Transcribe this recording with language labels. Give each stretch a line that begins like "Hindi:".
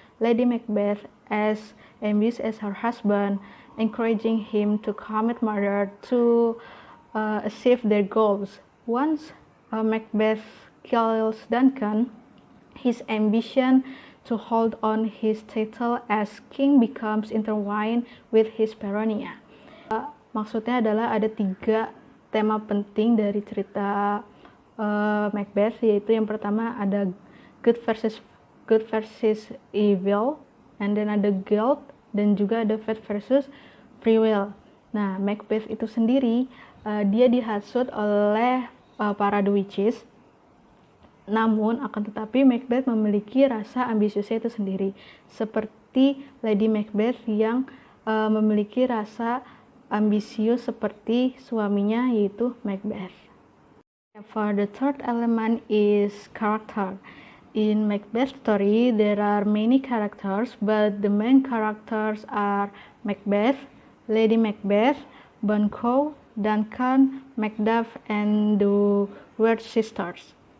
English: Lady Macbeth, as ambitious as her husband, encouraging him to commit murder to achieve their goals. Once Macbeth kills Duncan, his ambition to hold on his title as king becomes intertwined with his paranoia.
Indonesian: Maksudnya adalah ada 3 tema penting dari cerita Macbeth, yaitu yang pertama ada
English: good versus evil, and then
Indonesian: ada guilt, dan juga ada
English: fate versus free will.
Indonesian: Nah, Macbeth itu sendiri dia dihasut oleh para
English: the witches.
Indonesian: Namun akan tetapi Macbeth memiliki rasa ambisiusnya itu sendiri, seperti Lady Macbeth yang memiliki rasa ambisius seperti suaminya, yaitu Macbeth.
English: For the third element is character. In Macbeth story, there are many characters, but the main characters are Macbeth, Lady Macbeth, Banquo, Duncan, Macduff, and the Weird Sisters.